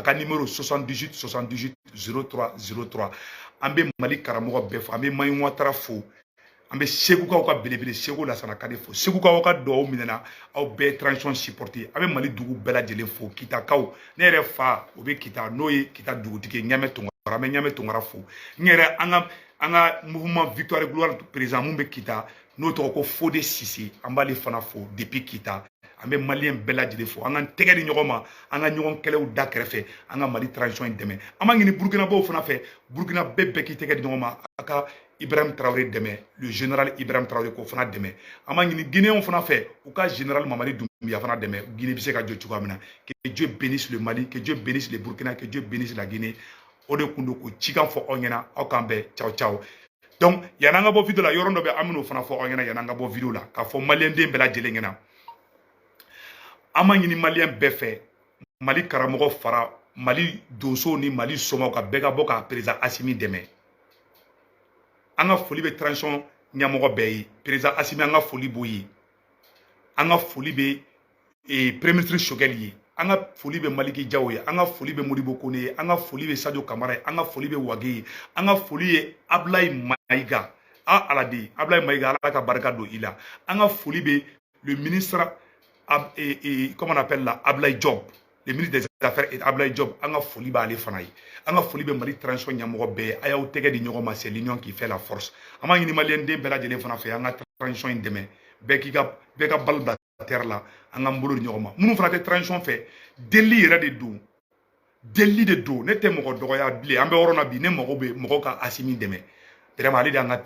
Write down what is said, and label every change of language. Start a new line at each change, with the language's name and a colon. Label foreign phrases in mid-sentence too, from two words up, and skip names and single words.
Bambara: ka numéro 78 78 03 03 an bɛ Mali karamɔgɔ bɛɛ fo an bɛ Mayi Watara fo an bɛ Segukaw ka belebele Seko Lasana Kane fo Segukaw ka duwawu minɛna aw bɛɛ transition supporter an bɛ Mali dugu bɛɛ lajɛlen fo Kitakaw ne yɛrɛ fa o bɛ Kita n'o ye Kita dugutigi Ɲamɛ Tunkara an bɛ Ɲamɛ Tunkara fo n yɛrɛ an ka mouvement victoire et gloire président mun bɛ Kita n'o tɔgɔ ko Fode Sise an b'ale fana fo depuis Kita an bɛ maliyɛn bɛɛ lajɛlen fo an k'an tɛgɛ di ɲɔgɔn ma an ka ɲɔgɔn kɛlɛw da kɛrɛfɛ an ka Mali transition in dɛmɛ an b'a ɲini Burukinabaw fana fɛ Burukina bɛɛ k'i tɛgɛ di ɲɔgɔn ma a ka Ibrahim Traoré dɛmɛ le général Ibrahim Traoré k'o fana dɛmɛ an b'a ɲini Guinéens fana fɛ u ka général Mamadi Doumbouya fana dɛmɛ Guinée bɛ se ka jɔ cogoya min na
French: que Dieu bénisse le Mali que Dieu bénisse le Burkina que Dieu bénisse la Guinée
Bambara: o de kun do ko cikan fɔ aw ɲɛna aw k'an bɛɛ ciao ciao donc yan'an ka bɔ vidéo la yɔrɔ dɔ bɛ an bɛn'o fana fɔ aw ɲɛna yan'an ka bɔ vidéo la k'a fɔ maliyɛn den bɛɛ lajɛlen ɲɛna an b'a ɲini maliyɛn bɛɛ fɛ Mali karamɔgɔ fara Mali donsow ni Mali somaw ka bɛɛ ka bɔ ka président Assimi dɛmɛ an ka foli bɛ transition ɲɛmɔgɔ bɛɛ ye président Assimi an ka foli b'o ye an ka foli bɛ
French: premier ministre
Bambara: Choguel ye an ka foli bɛ Maliki Jawo ye an ka foli bɛ Modibo Kone ye an ka foli bɛ Sadio Kamara ye an ka foli bɛ Wage ye an ka foli ye Ablaye Mayiga Alade Ablaye Mayiga Ala ka barika don i la an ka foli bɛ
French: le ministre comment on appelle là
Bambara: Ablaye Diop
French: le ministre des affaires et
Bambara: Ablaye Diop an ka foli b'ale fana ye an ka foli bɛ Mali transition ɲɛmɔgɔ bɛɛ ye a y'aw tɛgɛ di ɲɔgɔn ma
French: c'est l'union qui fait la force
Bambara: an b'a ɲini maliyɛn den bɛɛ lajɛlen fana fɛ an ka transition in dɛmɛ bɛɛ ka balo bila terre la an k'an bolo di ɲɔgɔn ma minnu fana tɛ transition fɛ deli yɛrɛ de don deli de don ne tɛ mɔgɔ dɔgɔya bilen an bɛ yɔrɔ na bi ne mago bɛ mɔgɔw ka Assimi dɛmɛ vraiment ale de y'an ka